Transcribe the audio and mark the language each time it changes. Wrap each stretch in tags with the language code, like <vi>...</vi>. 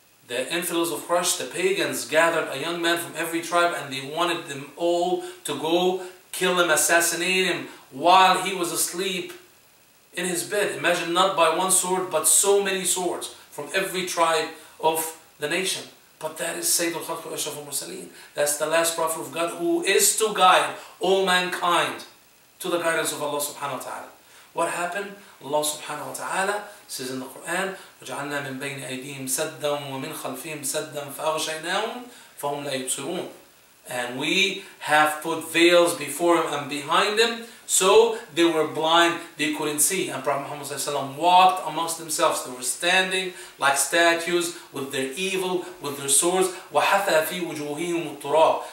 <en>the infidels of Quraysh, the pagans, gathered a young man from every tribe and they wanted them all to go kill him, assassinate him while he was asleep in his bed. Imagine, not by one sword, but so many swords from every tribe of the nation. But that is Sayyid al-Khalq wa Ashraf al-Mursaleen. That's the last prophet of God who is to guide all mankind to the guidance of Allah subhanahu wa ta'ala. What happened? Allah subhanahu wa ta'ala says in the Quran,</en> <ar>وَجَعَلْنَا مِن بَيْنِ أَيْدِيهِمْ سَدًّا وَمِنْ خَلْفِهِمْ سَدًّا فَأَغْشَيْنَاهُمْ فَهُمْ لَا يُبْصِرُونَ.</ar> <en>And we have put veils before him and behind him, so they were blind, they couldn't see. And Prophet Muhammad ﷺ walked amongst themselves. They were standing like statues with their evil, with their swords.</en> <ar>وَحَثَى فِي وُجُوهِهِمُ التُّرَابِ.</ar>